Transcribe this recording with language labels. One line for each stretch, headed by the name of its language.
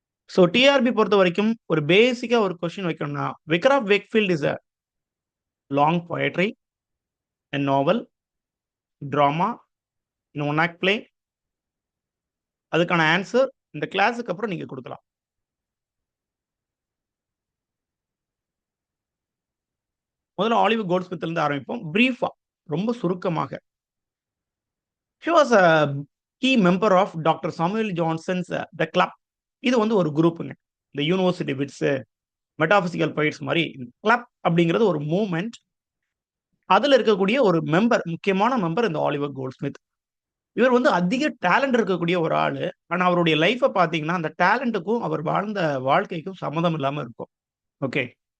English: so
Tamil: TRP பொறுத்த வரைக்கும் ஒரு பேசிக்கா ஒரு கொஸ்டின் வைக்கணும்னா,
English: Vicar of Wakefield is a long poetry, a novel, drama, in one act play.
Tamil: அதுக்கான ஆன்சர் இந்த கிளாஸுக்கு அப்புறம் நீங்க கொடுக்கலாம். முதல்ல ஆலிவர் கோல்ட்ஸ்மித்ல இருந்து ஆரம்பிப்போம். பிரீஃபா, ரொம்ப சுருக்கமாக.
English: He was a key member of doctor Samuel Johnson's the club.
Tamil: இது வந்து ஒரு குரூப்புங்க. இந்த யூனிவர்சிட்டி விட்ஸ், மெட்டாபிசிக்கல் பைட்ஸ் மாதிரி கிளப் அப்படிங்கிறது ஒரு மூவ்மெண்ட். அதுல இருக்கக்கூடிய ஒரு மெம்பர், முக்கியமான மெம்பர் இந்த ஆலிவர் கோல்ட்ஸ்மித். இவர் வந்து அதிக டேலண்ட் இருக்கக்கூடிய ஒரு ஆளு. ஆனா அவருடைய லைஃபை பார்த்தீங்கன்னா அந்த டேலண்ட்டுக்கும் அவர் வாழ்ந்த வாழ்க்கைக்கும் சம்மந்தம் இல்லாம இருக்கும். ஓகே.